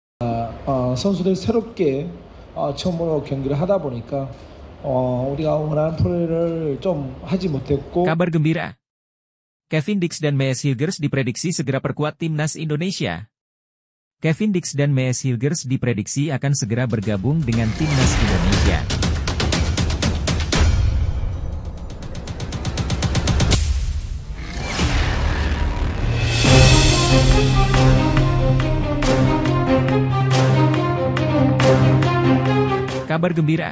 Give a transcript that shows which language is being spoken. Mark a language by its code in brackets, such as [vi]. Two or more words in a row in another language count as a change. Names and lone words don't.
[ko] 선수들이 새롭게 처음으로 경기를 하다 보니까 우리가 원하는 플레이를 좀 하지 못했고. [id] Kabar gembira. Kevin Dix dan Mees Hilgers diprediksi segera perkuat timnas Indonesia. Kevin Dix dan Mees Hilgers diprediksi akan segera bergabung dengan timnas Indonesia. Kabar gembira.